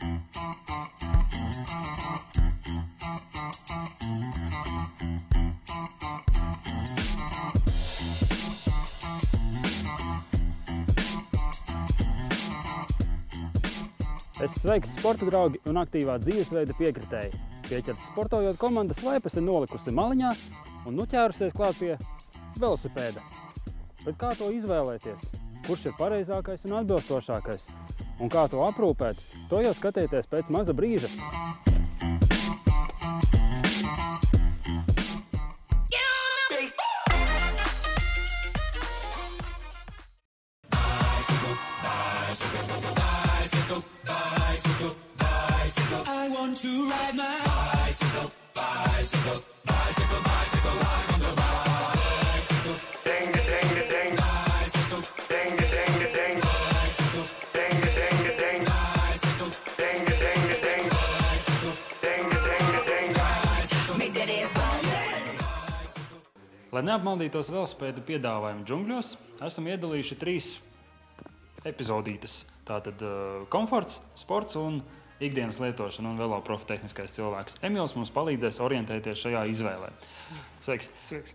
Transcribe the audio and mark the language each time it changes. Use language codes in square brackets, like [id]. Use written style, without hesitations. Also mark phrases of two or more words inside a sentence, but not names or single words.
[lv] Sveiks, sporta draugi un aktīvā dzīvesveida piekritēji. Pieķerta sportojot komanda Svaipas ir nolikusi maliņā un nu ķērusies klāt pie velosipēda. Bet kā to izvēlēties? Kurš ir pareizākais un atbilstošākais? Un kā to aprūpēt? To jau skatieties pēc maza brīža. [en] I want to ride my bicycle, bicycle, bicycle, bicycle, bicycle, bicycle. Ding, ding, ding, bicycle, ding, ding, ding, bicycle, ding, ding, ding, bicycle, ding, ding, ding, bicycle, ding, ding, ding, bicycle. Make that ass roll. [lv] Lai neapmaldītos velosipēdu piedāvājumu džungļos, esam iedalījuši 3 epizodītes. Tātad komforts, sports un ikdienas lietošana un veloprofa tehniskais cilvēks. Emils mums palīdzēs orientēties šajā izvēlē. Sveiks! Sveiks.